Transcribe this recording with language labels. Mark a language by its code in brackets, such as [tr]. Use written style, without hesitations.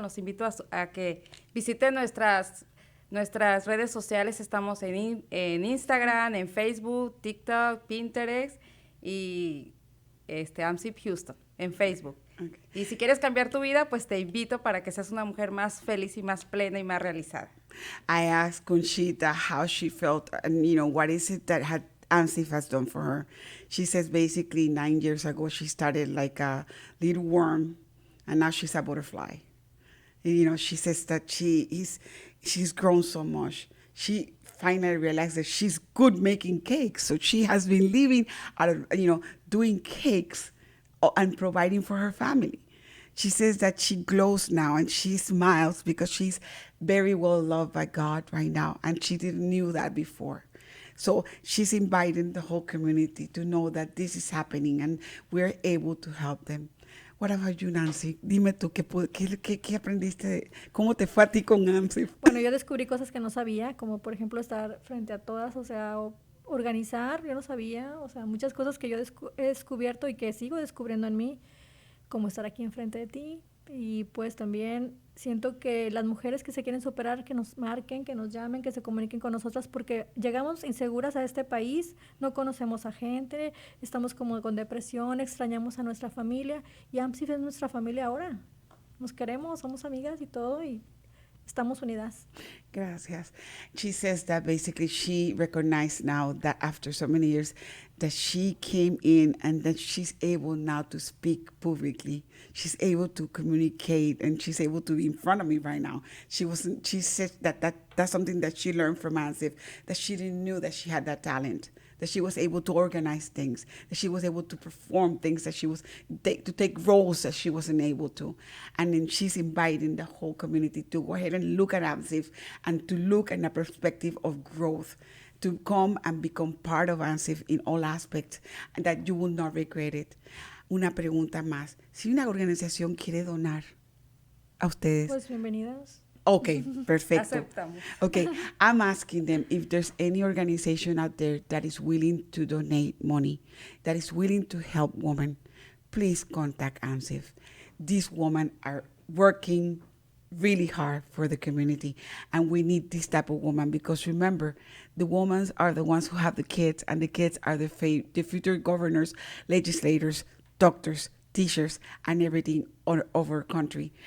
[es] Los invito a que visiten nuestras redes sociales. Estamos en Instagram, en Facebook, TikTok, Pinterest y AMSIF Houston en Facebook. Okay. Y si quieres cambiar tu vida, pues te invito para que seas una mujer más feliz y más plena y más realizada. [en] I asked Conchita how she felt and, what is it that AMSIF has done for her. She says basically 9 years ago, she started like a little worm and now she's a butterfly. And, she says that she's grown so much. She finally realized that she's good making cakes. So she has been living out of, doing cakes and providing for her family. She says that she glows now and she smiles because she's very well loved by God right now, and she didn't knew that before. So she's inviting the whole community to know that this is happening and we're able to help them. What about you, Nancy? [es] Dime tú, ¿qué aprendiste? ¿Cómo te fue a ti con AMSIF? Bueno, yo descubrí cosas que no sabía, como por ejemplo estar frente a todas, o sea, organizar, yo no sabía, o sea, muchas cosas que yo he descubierto y que sigo descubriendo en mí, como estar aquí enfrente de ti. Y pues también siento que las mujeres que se quieren superar, que nos marquen, que nos llamen, que se comuniquen con nosotras, porque llegamos inseguras a este país, no conocemos a gente, estamos como con depresión, extrañamos a nuestra familia, y AMSIF es nuestra familia ahora. Nos queremos, somos amigas y todo, y estamos unidas. Gracias. [en] She says that basically she recognized now that after so many years that she came in and that she's able now to speak publicly. She's able to communicate and she's able to be in front of me right now. She said that's something that she learned from AMSIF, that she didn't know that she had that talent, that she was able to organize things, that she was able to perform things, that she was to take roles that she wasn't able to. And then she's inviting the whole community to go ahead and look at AMSIF and to look in a perspective of growth, to come and become part of AMSIF in all aspects, and that you will not regret it. [es] Una pregunta más. Si una organización quiere donar a ustedes. Pues bienvenidas. Okay, perfecto. Aceptamos. [en] Okay, I'm asking them if there's any organization out there that is willing to donate money, that is willing to help women. Please contact AMSIF. These women are working really hard for the community, and we need this type of woman, because remember, the women are the ones who have the kids, and the kids are the future governors, legislators, doctors, teachers, and everything all over our country.